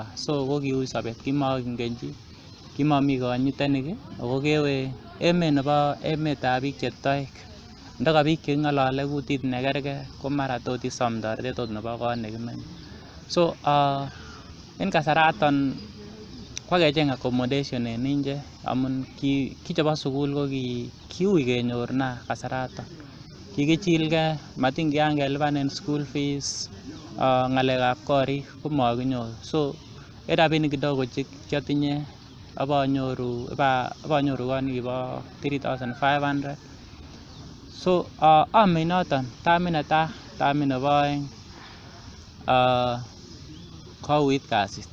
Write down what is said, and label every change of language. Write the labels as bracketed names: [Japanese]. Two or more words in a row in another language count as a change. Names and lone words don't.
[Kalenjin] So ko kiui sobet, kimakingen chi, kimami konyitenik ako kewe emetab biik che toek. Ndaka biik che ng'alale kutit nekerke ko mara tot isom toretet ot nebo kot nekimenye. So en kasaraton kwakecheng accommodation en Inje amun kichebo sukul ko kiui kenyor kasaraton. Kikichilgei, matin kiyan kelipanen [English] school fees, [Kalenjin] ng'alekab korik ko makinyoru. So en rabinik kidogo che kiatinye abanyoru kot nekibo 3,500. So ameny noton tamit netai, tamit nebo oeng kouit kasit.